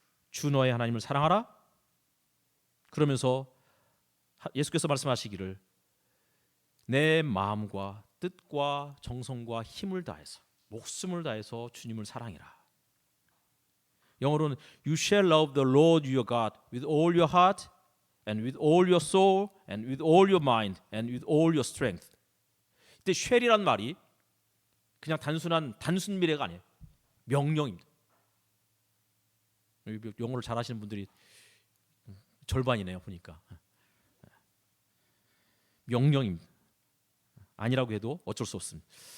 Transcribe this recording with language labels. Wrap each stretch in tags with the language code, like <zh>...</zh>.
<ko>주 너의 하나님을 사랑하라. 그러면서 예수께서 말씀하시기를 내 마음과 뜻과 정성과 힘을 다해서 목숨을 다해서 주님을 사랑해라. 영어로는</ko> <en>You shall love the Lord your God with all your heart and with all your soul and with all your mind and with all your strength.</en> <ko>이때 shall이란 말이 그냥 단순 미래가 아니에요. 명령입니다. 영어를 잘하시는 분들이 절반이네요 보니까. 명령입니다. 아니라고 해도 어쩔 수 없습니다.</ko>